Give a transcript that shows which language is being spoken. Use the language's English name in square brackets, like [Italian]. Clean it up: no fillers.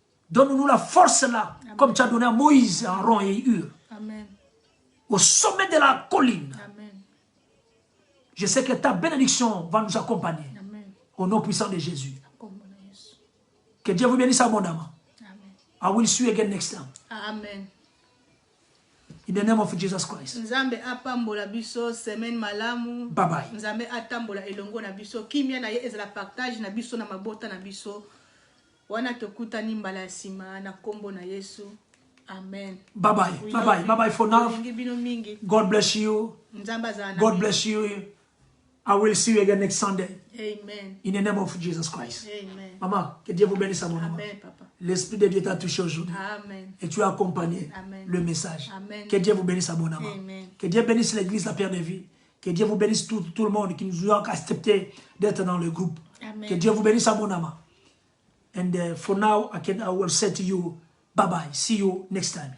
[French] Donne-nous la force là, Amen. Comme tu as donné à Moïse, Aaron et Hur. Amen. Au sommet de la colline. Amen. Je sais que ta bénédiction va nous accompagner. Amen. Au nom puissant de Jésus. Que Dieu vous bénisse abondamment. [English] I will see you again next time. Amen. In the name of Jesus Christ. [Lingala] Nzambe apambola biso semaine malamu. [English] Bye bye. [Lingala] Nzambe atambola elongo na biso. Kimia na ye ezala partage na biso na mabota na biso. Wana tokutani mbala sima na kombo na Yesu. Amen. [English] Bye bye. Bye bye. Bye bye for now. God bless you. God bless you. I will see you again next Sunday. Amen. In the name of Jesus Christ. Amen. [French] Maman, que Dieu vous bénisse à mon nom. Amen, papa. L'Esprit de Dieu t'a touché aujourd'hui. Amen. Et tu as accompagné Amen. le message. Amen. Que Dieu vous bénisse abondamment. Amen. Que Dieu bénisse l'église La Pierre de Vie. Que Dieu vous bénisse tout le monde qui nous a accepté d'être dans le groupe. Amen. Que Dieu vous bénisse abondamment. [English] And for now, I will say to you, bye bye. See you next time.